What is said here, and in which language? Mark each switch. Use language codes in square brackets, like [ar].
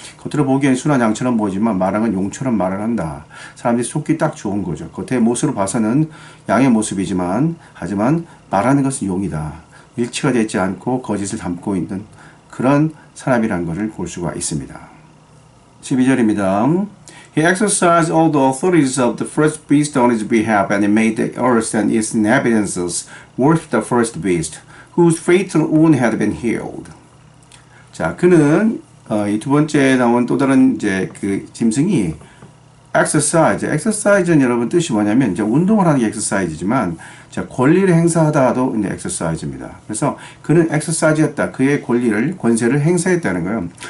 [ko] 겉으로 보기엔 순한 양처럼 보이지만 말하는 용처럼 말을 한다. 사람들이 속기 딱 좋은 거죠. 겉의 모습으로 봐서는 양의 모습이지만 하지만 말하는 것은 용이다. 일치가 되지 않고 거짓을 담고 있는 그런 사람이라는 것을 볼 수가 있습니다. 12절입니다. [en] He exercised all the authorities of the first beast on his behalf, and he made the earth and its inhabitants worship the first beast, whose fatal wound had been healed. [ko] 자, 그는 이 두 번째 나온 또 다른 이제 그 짐승이 exercise는 여러분 뜻이 뭐냐면 이제 운동을 하는 게 exercise지만 자, 권리를 행사하다도 이제 exercise입니다. 그래서 그는 exercise했다. 그의 권세를 행사했다는 거예요.